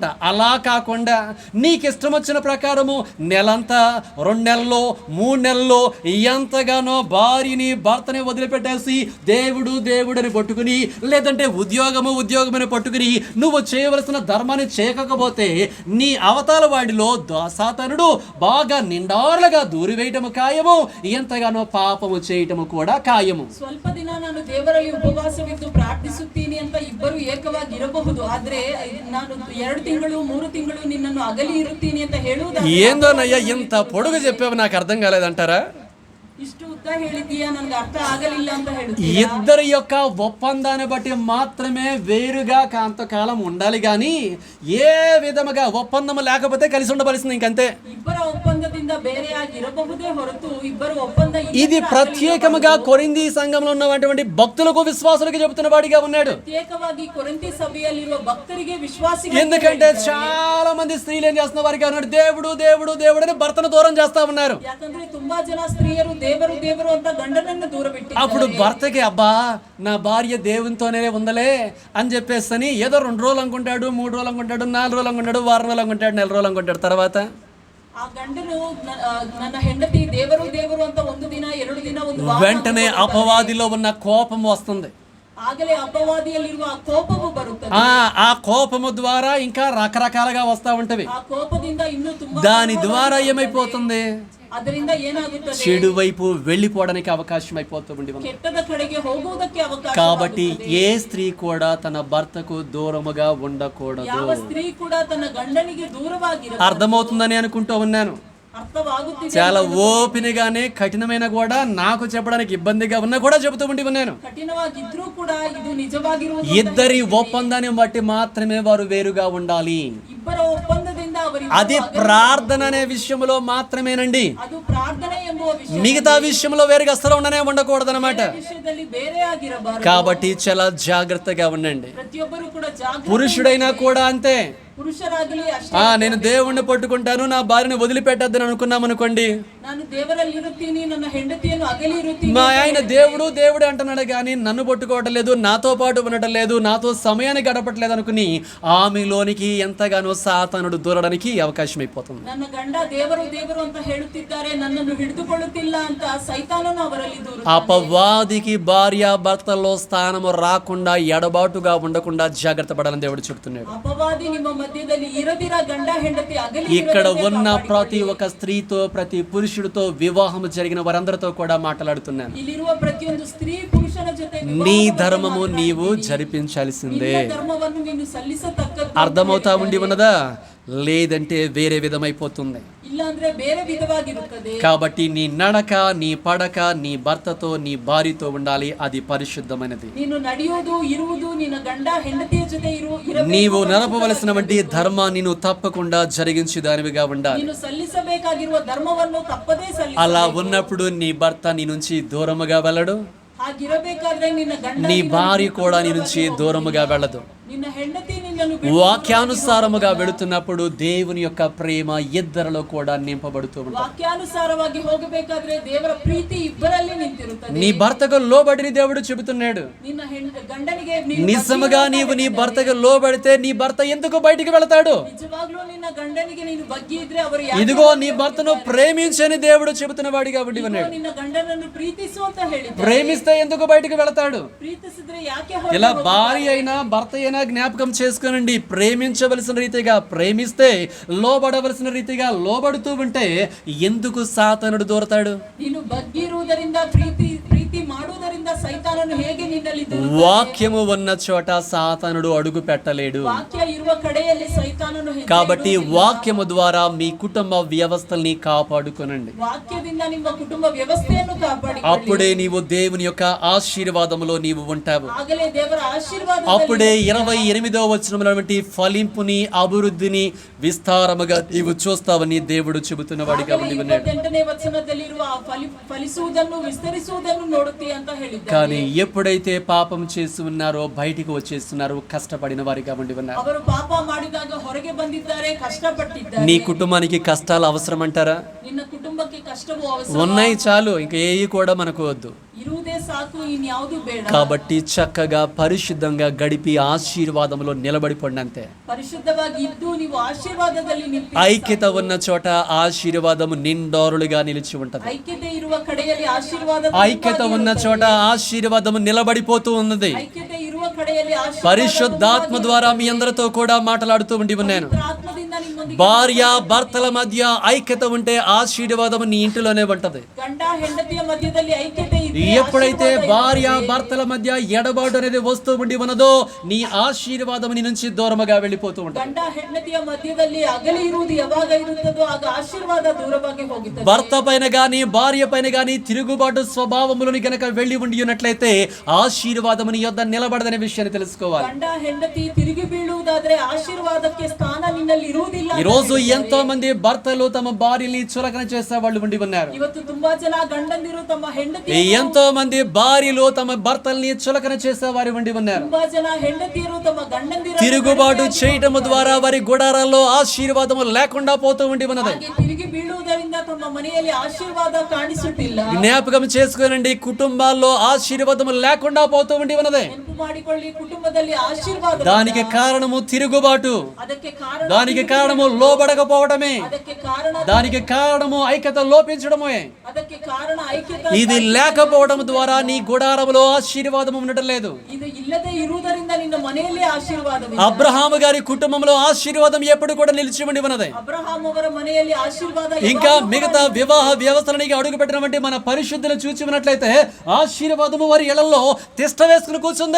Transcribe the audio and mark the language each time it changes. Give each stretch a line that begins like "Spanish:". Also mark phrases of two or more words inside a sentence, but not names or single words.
Telugu: అలా కాకుండా నీకు ఇష్టం వచ్చిన ప్రకారము నెలంతా, 2 నెలల్లో, 3 నెలల్లో ఎంతగానో భార్యని భర్తని వదిలిపెట్టేసి దేవుడు దేవుడని పట్టుకుని, లేదంటే ఉద్యోగమని పట్టుకుని నువ్వు చేయవలసిన ధర్మాన్ని చేయకపోతే నీ అవతాల వాడిలో సాతానుడు బాగా నిండారులుగా దూరివేయటము ఖాయము, ఎంతగానో పాపము చేయటము కూడా ఖాయము.
Kannada: ಸ್ವಲ್ಪ ದಿನ ನಾನು ದೇವರಲ್ಲಿ ಉಪವಾಸವಿದ್ದು ಪ್ರಾರ್ಥಿಸುತ್ತೀನಿ ಅಂತ ಇಬ್ಬರು ಏಕವಾಗಿ ಇರಬಹುದು, ಆದ್ರೆ ನಾನು 2 ತಿಂಗಳು 3 ತಿಂಗಳು ನಿನ್ನನ್ನು ಅಗಲಿ ಇರುತ್ತೀನಿ ಅಂತ ಹೇಳುವುದಾದ್ರೆ
Telugu: ఏందోనయ్యా ఇంత పొడుగు చెప్పావు, నాకు అర్థం కాలేదంటారా?
Kannada: ಇಷ್ಟು ಉದ್ದ ಹೇಳಿದ್ದೀಯಾ, ನನಗೆ ಅರ್ಥ ಆಗಲಿಲ್ಲ ಅಂತ ಹೇಳುತ್ತೀರಾ?
Telugu: ఇద్దరి యొక్క ఒప్పందాన్ని బట్టి మాత్రమే వేరుగా కాంతకాలం ఉండాలి, కానీ ఏ విధముగా ఒప్పందం లేకపోతే కలిసి ఉండవలసింది ఇంకంతే.
Kannada: ಇಬ್ಬರ ಒಪ್ಪಂದದಿಂದ ಬೇರೆಯಾಗಿ ಇರಬಹುದೇ ಹೊರತು ಇಬ್ಬರು ಒಪ್ಪಂದ
Telugu: ఇది ప్రత్యేకముగా కొరింథీ సంఘంలో ఉన్నటువంటి భక్తులకు విశ్వాసులకు చెబుతున్న వాడిగా ఉన్నాడు.
Kannada: ಪ್ರತ್ಯೇಕವಾಗಿ ಕೊರಿಂಥಿ ಸಭೆಯಲ್ಲಿರುವ ಭಕ್ತರಿಗೆ ವಿಶ್ವಾಸಿಗಳಿಗೆ,
Telugu: ఎందుకంటే చాలా మంది స్త్రీలు ఏం చేస్తున్న వారిగా ఉన్నాడు, దేవుడు దేవుడు దేవుడు అని భర్తను దూరం చేస్తా ఉన్నారు.
Kannada: ಯಾಕಂದ್ರೆ ತುಂಬಾ ಜನ ಸ್ತ್ರೀಯರು ದೇವರು ದೇವರು ಅಂತ ಗಂಡನನ್ನು ದೂರ ಬಿಟ್ಟಿದ್ದಾರೆ.
Telugu: అప్పుడు భర్తకి అబ్బా నా భార్య దేవునితోనే ఉందలే అని చెప్పేసి ఏదో 2 రోజులు అనుకుంటాడు, 3 రోజులు అనుకుంటాడు, 4 రోజులు అనుకుంటాడు, 1 వారం రోజులు అనుకుంటాడు, 1 నెల రోజులు అనుకుంటాడు. తర్వాత
Kannada: ಆ ಗಂಡನು ನನ್ನ ಹೆಂಡತಿ ದೇವರು ದೇವರು ಅಂತ 1 ದಿನ 2 ದಿನ ಒಂದು ವಾರ
Telugu: వెంటనే అపవాదిలో ఉన్న కోపం వస్తుంది.
Kannada: ಆಗಲೇ ಅಪವಾದಿಯಲ್ಲಿರುವ ಆ ಕೋಪವು ಬರುತ್ತದೆ.
Telugu: ఆ కోపము ద్వారా ఇంకా రకరకాలుగా వస్తా ఉంటవి.
Kannada: ಆ ಕೋಪದಿಂದ ಇನ್ನೂ ತುಂಬಾ
Telugu: దాని ద్వారా ఏమైపోతుంది,
Kannada: ಅದರಿಂದ ಏನಾಗುತ್ತದೆ,
Telugu: చెడు వైపు వెళ్ళిపోవడానికి అవకాశం అయిపోతుంది.
Kannada: ಕೆಟ್ಟದ ಕಡೆಗೆ ಹೋಗುವುದಕ್ಕೆ ಅವಕಾಶ.
Telugu: కాబట్టి ఏ స్త్రీ కూడా తన భర్తకు దూరముగా ఉండకూడదు.
Kannada: ಯಾವ ಸ್ತ್ರೀ ಕೂಡ ತನ್ನ ಗಂಡನಿಗೆ ದೂರವಾಗಿರಬಾರದು.
Telugu: అర్థమవుతుందని అనుకుంటూ ఉన్నాను.
Kannada: ಅರ್ಥವಾಗುತ್ತಿದೆ.
Telugu: చాలా ఓపినగానే కఠినమైన కూడా నాకు చెప్పడానికి ఇబ్బందిగా ఉన్నా కూడా చెబుతూ ఉండి ఉన్నాను.
Kannada: ಕಠಿಣವಾಗಿದ್ರೂ ಕೂಡ ಇದು ನಿಜವಾಗಿರುವುದು.
Telugu: ఇద్దరి ఒప్పందాన్ని బట్టి మాత్రమే వారు వేరుగా ఉండాలి.
Kannada: ಇಬ್ಬರ ಒಪ್ಪಂದದಿಂದ ಅವರಿಗೆ
Telugu: అది ప్రార్థన అనే విషయంలో మాత్రమేనండి.
Kannada: ಅದು ಪ್ರಾರ್ಥನೆ ಎಂಬುವ ವಿಷಯ.
Telugu: మిగతా విషయంలో వేరుగా అసలు ఉండకూడదు అనమాట.
Kannada: ವಿಷಯದಲ್ಲಿ ಬೇರೆ ಆಗಿರಬಾರದು.
Telugu: కాబట్టి చాలా జాగ్రత్తగా ఉండండి.
Kannada: ಪ್ರತಿಯೊಬ್ಬರು ಕೂಡ ಜಾಗೃತ.
Telugu: పురుషుడైనా కూడా అంతే.
Kannada: ಪುರುಷರಾಗಲಿ ಅಷ್ಟೇ.
Telugu: నేను దేవుణ్ణి పట్టుకుంటాను, నా భార్యని వదిలిపెట్టద్దని అనుకున్నాం అనుకోండి,
Kannada: ನಾನು ದೇವರಲ್ಲಿ ಇರುತ್ತೀನಿ, ನನ್ನ ಹೆಂಡತಿಯನ್ನು ಅಗಲಿ ಇರುತ್ತೀನಿ.
Telugu: మా ఆయన దేవుడు దేవుడు అంటున్నాడు కానీ నన్ను పట్టుకోవటం లేదు, నాతో పాటు ఉండటం లేదు, నాతో సమయాన్ని గడపట్లేదు అనుకుని ఆమెలోనికి ఎంతగానో సాతానుడు దూరడానికి అవకాశం అయిపోతుంది.
Kannada: ನನ್ನ ಗಂಡ ದೇವರು ದೇವರು ಅಂತ ಹೇಳುತ್ತಿದ್ದಾರೆ, ನನ್ನನ್ನು ಹಿಡಿದುಕೊಳ್ಳುತ್ತಿಲ್ಲ ಅಂತ ಸೈತಾನನು ಅವರಲ್ಲಿ ದೂರುತ್ತಾನೆ.
Telugu: అపవాదికి భార్య భర్తల్లో స్థానము రాకుండా ఎడబాటుగా ఉండకుండా జాగ్రత్త పడాలని దేవుడు చెబుతున్నాడు.
Kannada: ಅಪವಾದಿ ನಿಮ್ಮ మధ్యದಲ್ಲಿ ఇరదిర గంಡ ಹೆಂಡತಿ ಅಗಲಿ
Telugu: ఇక్కడ ఉన్న ప్రతి ఒక్క స్త్రీతో, ప్రతి పురుషుడితో వివాహం జరిగిన వారందరితో కూడా మాట్లాడుతున్నాను.
Kannada: ಇಲ್ಲಿರುವ ಪ್ರತಿಯೊಂದು ಸ್ತ್ರೀ ಪುರುಷನ ಜೊತೆ
Telugu: నీ ధర్మము నీవు జరిపించాల్సిందే.
Kannada: ಧರ್ಮವನ್ನು ನೀನು ಸಲ್ಲಿಸತಕ್ಕದ್ದು.
Telugu: అర్థమవుతా ఉండి ఉన్నదా? లేదంటే వేరే విధమైపోతుంది.
Kannada: ಇಲ್ಲ ಅಂದ್ರೆ ಬೇರೆ ವಿಧವಾಗಿರುತ್ತದೆ.
Telugu: కాబట్టి నీ నడక, నీ పడక నీ భర్తతో, నీ భార్యతో ఉండాలి. అది పరిశుద్ధమైనది.
Kannada: ನೀನು ನಡೆಯುವುದು, ಇರುವುದು ನಿನ್ನ ಗಂಡ ಹೆಂಡತಿಯ ಜೊತೆ ಇರಬೇಕು.
Telugu: నీవు నడపవలసినటువంటి ధర్మాన్ని నువ్వు తప్పకుండా జరిగించే దానివిగా ఉండాలి.
Kannada: ನೀನು ಸಲ್ಲಿಸಬೇಕಾಗಿರುವ ಧರ್ಮವನ್ನು ತಪ್ಪದೇ ಸಲ್ಲಿಸಬೇಕು.
Telugu: అలా ఉన్నప్పుడు నీ భర్త నీ నుంచి దూరముగా వెళ్ళడు,
Kannada: ಹಾಗಿರಬೇಕಾದ್ರೆ ನಿನ್ನ ಗಂಡ,
Telugu: నీ భార్య కూడా నీ నుంచి దూరముగా వెళ్ళదు.
Kannada: ನಿನ್ನ ಹೆಂಡತಿ ನಿನ್ನನ್ನು
Telugu: వాక్యానుసారముగా వెళుతున్నప్పుడు దేవుని యొక్క ప్రేమ ఇద్దరిలో కూడా నింపబడుతూ ఉంటుంది.
Kannada: ವಾಕ್ಯಾನುಸಾರವಾಗಿ ಹೋಗಬೇಕಾದ್ರೆ ದೇವರ ಪ್ರೀತಿ ಇಬ್ಬರಲ್ಲಿ ನಿಂತಿರುತ್ತದೆ.
Telugu: నీ భర్తకు లోబడిని దేవుడు చెబుతున్నాడు.
Kannada: ನಿನ್ನ ಗಂಡನಿಗೆ
Telugu: నిజముగా నీవు నీ భర్తకు లోబడితే నీ భర్త ఎందుకు బయటికి వెళతాడు?
Kannada: ನಿಜವಾಗ್ಲೂ ನಿನ್ನ ಗಂಡನಿಗೆ ನೀನು ಬಗ್ಗಿ ಇದ್ರೆ ಅವರು
Telugu: ఇదిగో నీ భర్తను ప్రేమించని దేవుడు చెబుతున్న వాడిగా ఉండి ఉన్నాడు.
Kannada: ನಿನ್ನ ಗಂಡನನ್ನು ಪ್ರೀತಿಸು ಅಂತ ಹೇಳಿದ್ದಾರೆ.
Telugu: ప్రేమిస్తే ఎందుకు బయటికి వెళతాడు?
Kannada: ಪ್ರೀತಿಸಿದ್ರೆ ಯಾಕೆ
Telugu: ఇలా భార్య అయినా భర్త అయినా జ్ఞాపకం చేసుకోనండి. ప్రేమించవలసిన రీతిగా ప్రేమిస్తే, లోబడవలసిన రీతిగా లోబడుతూ ఉంటే ఎందుకు సాతానుడు దూరతాడు?
Kannada: ನೀನು ಬಗ್ಗಿರುವುದರಿಂದ ಪ್ರೀತಿ ಮಾಡುವುದರಿಂದ ಸೈತಾನನು ಹೇಗೆ ನಿನ್ನಲ್ಲಿ
Telugu: వాక్యము ఉన్న చోట సాతానుడు అడుగు పెట్టలేడు.
Kannada: ವಾಕ್ಯ ಇರುವ ಇರುವ ಕಡೆಯಲ್ಲಿ ಸೈತಾನನು ಹೆಜ್ಜೆ
Telugu: కాబట్టి
Kannada: ಇಡುವುದಿಲ್ಲ.
Telugu: వాక్యము ద్వారా మీ కుటుంబ వ్యవస్థల్ని కాపాడుకోనండి.
Kannada: ವಾಕ್ಯದಿಂದ ನಿಮ್ಮ ಕುಟುಂಬ ವ್ಯವಸ್ಥೆಯನ್ನು ಕಾಪಾಡಿಕೊಳ್ಳಿ.
Telugu: అప్పుడే నీవు దేవుని యొక్క ఆశీర్వాదములో నీవు ఉంటావు.
Kannada: ಆಗಲೇ ದೇವರ ಆಶೀರ್ವಾದ.
Telugu: అప్పుడే 28వ వచనంలో ఫలింపుని అభివృద్ధిని విస్తారముగా నీవు చూస్తావని దేవుడు చెబుతున్నవాడు కాబట్టి
Kannada: 28ನೇ ವಚನದಲ್ಲಿರುವ ಆ ಫಲಿಸುವುದನ್ನು ವಿಸ್ತರಿಸುವುದನ್ನು ನೋಡುತ್ತೀ ಅಂತ ಹೇಳಿದ್ದಾರೆ.
Telugu: కానీ ఎప్పుడైతే పాపం చేసి ఉన్నారో బయటికి వచ్చేస్తున్నారు కష్టపడిన వారిగా ఉండి ఉన్నారు.
Kannada: ಅವರು ಪಾಪ ಮಾಡಿದಾಗ ಹೊರಗೆ ಬಂದಿದ್ದಾರೆ, ಕಷ್ಟಪಟ್ಟಿದ್ದಾರೆ.
Telugu: నీ కుటుంబానికి కష్టాలు అవసరం అంటారా?
Kannada: ನಿನ್ನ ಕುಟುಂಬಕ್ಕೆ ಕಷ್ಟವೂ ಅವಶ್ಯ.
Telugu: ఉన్నాయి చాలు, ఇంకా ఏవి కూడా మనకు వద్దు.
Kannada: ಇರುವುದೇ ಸಾಕು, ಇನ್ಯಾವುದು ಬೇಡ.
Telugu: కాబట్టి చక్కగా పరిశుద్ధంగా గడిపి ఆశీర్వాదంలో నిలబడిపోండి అంతే.
Kannada: ಪರಿಶುದ್ಧವಾಗಿ ಇದ್ದು ನೀವು ಆಶೀರ್ವಾದದಲ್ಲಿ ನಿಂತು
Telugu: ఐక్యత ఉన్న చోట ఆశీర్వాదము నిండారులుగా నిలిచి ఉంటది.
Kannada: ಐಕ್ಯತೆ ಇರುವ ಕಡೆಯಲ್ಲಿ ಆಶೀರ್ವಾದ.
Telugu: ఐక్యత ఉన్న చోట ఆశీర్వాదము నిలబడిపోతూ ఉన్నది.
Kannada: ಐಕ್ಯತೆ ಇರುವ ಕಡೆಯಲ್ಲಿ ಆಶೀರ್ವಾದ.
Telugu: పరిశుద్ధాత్మ ద్వారా మీ అందరితో కూడా మాట్లాడుతూ ఉండి ఉన్నాను.
Kannada: ಆತ್ಮದಿಂದ ನಿಮ್ಮೊಂದಿಗೆ
Telugu: భార్య భర్తల మధ్య ఐక్యత ఉంటే ఆశీర్వాదం నీ ఇంటిలోనే ఉంటది.
Kannada: ಗಂಡ ಹೆಂಡತಿಯ ಮಧ್ಯದಲ್ಲಿ ಐಕ್ಯತೆ ಇದೆ.
Telugu: ఎప్పుడైతే భార్య భర్తల మధ్య ఎడబాటు అనేది వస్తూ ఉండి ఉన్నదో నీ ఆశీర్వాదం నీ నుంచి దూరముగా వెళ్ళిపోతూ ఉంటుంది.
Kannada: ಗಂಡ ಹೆಂಡತಿಯ ಮಧ್ಯದಲ್ಲಿ ಅಗಲಿ ಇರುವುದು ಯಾವಾಗ ಇರುತ್ತದೋ ಆಗ ಆಶೀರ್ವಾದ ದೂರವಾಗಿ ಹೋಗುತ್ತದೆ.
Telugu: భర్త పైన గాని భార్య పైన గాని తిరుగుబాటు స్వభావములను గనక వెళ్ళి ఉండి ఉన్నట్లయితే ఆశీర్వాదము నీ యొద్ద నిలబడదనే విషయాన్ని తెలుసుకోవాలి.
Kannada: ಗಂಡ ಹೆಂಡತಿ ತಿರುಗಿ ಬೀಳುವುದಾದ್ರೆ ಆಶೀರ್ವಾದಕ್ಕೆ ಸ್ಥಾನ ನಿನ್ನಲ್ಲಿ ಇರುವುದಿಲ್ಲ.
Telugu: ఈ రోజు ఎంతో మంది భర్తలు తమ భార్యని చులకన చేసే వాళ్ళు ఉండి ఉన్నారు.
Kannada: ಇವತ್ತು ತುಂಬಾ ಜನ ಗಂಡಂದಿರು ತಮ್ಮ ಹೆಂಡತಿ,
Telugu: ఎంతో మంది భార్యలు తమ భర్తల్ని చులకన చేసే వారు ఉండి ఉన్నారు.
Kannada: ತುಂಬಾ ಜನ ಹೆಂಡತಿಯರು ತಮ್ಮ ಗಂಡಂದಿರ
Telugu: తిరుగుబాటు చేయటము ద్వారా వారి గుడారాల్లో ఆశీర్వాదము లేకుండా పోతూ ఉండి ఉన్నది.
Kannada: ಹಾಗೆ ತಿರುಗಿ ಬೀಳುವುದರಿಂದ ತಮ್ಮ ಮನೆಯಲ್ಲಿ ಆಶೀರ್ವಾದ ಕಾಣಿಸುತ್ತಿಲ್ಲ.
Telugu: జ్ఞాపకం చేసుకోనండి, కుటుంబాల్లో ఆశీర్వాదము లేకుండా పోతూ ఉండి ఉన్నది.
Kannada: ನೆನಪು ಮಾಡಿಕೊಳ್ಳಿ, ಕುಟುಂಬದಲ್ಲಿ ಆಶೀರ್ವಾದ.
Telugu: దానికి కారణము తిరుగుబాటు,
Kannada: ಅದಕ್ಕೆ ಕಾರಣ
Telugu: దానికి కారణము లోబడకపోవడమే,
Kannada: ಅದಕ್ಕೆ ಕಾರಣ
Telugu: దానికి కారణము ఐక్యత లోపించడమే.
Kannada: ಅದಕ್ಕೆ ಕಾರಣ ಐಕ್ಯತೆ.
Telugu: ఇది లేకపోవడం ద్వారా నీ గుడారములో ఆశీర్వాదము ఉండటం లేదు.
Kannada: ಇದು ಇಲ್ಲದೆ ಇರುವುದರಿಂದ ನಿನ್ನ ಮನೆಯಲ್ಲಿ ಆಶೀರ್ವಾದವಿಲ್ಲ.
Telugu: అబ్రహాము గారి కుటుంబంలో ఆశీర్వాదం ఎప్పుడు కూడా నిలిచి ఉండి ఉన్నది.
Kannada: ಅಬ್ರಹಾಂ ಅವರ ಮನೆಯಲ್ಲಿ ಆಶೀರ್ವಾದ.
Telugu: ఇంకా మిగతా వివాహ వ్యవస్థలనికి అడుగు పెట్టినటువంటి మన పరిశుద్ధులు చూచి ఉన్నట్లయితే ఆశీర్వాదము వారి ఇళ్లలో తిష్ట వేసుకుని కూర్చుంది.